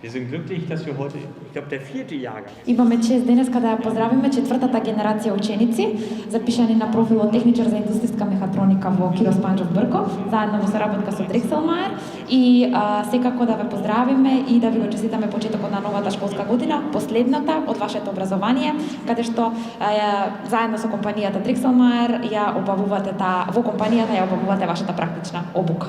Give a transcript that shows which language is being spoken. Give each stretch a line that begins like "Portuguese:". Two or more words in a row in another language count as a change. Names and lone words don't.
German: Wir sind glücklich, dass wir heute, ich glaube, der 4. Jahrgang.
Macedonian: Имаме чест денеска да ја поздравиме четвртата генерација ученици, запишани на профилот техничар за индустријска мехатроника во Кирос Панџев Брко, заедно во соработка со Дрекселмаер и секако да ве поздравиме и да ви го честитаме почетокот на новата школска година, последната од вашето образование, каде што заедно со компанијата Дрекселмаер ја обавувате во компанијата ја обавувате вашата практична обука.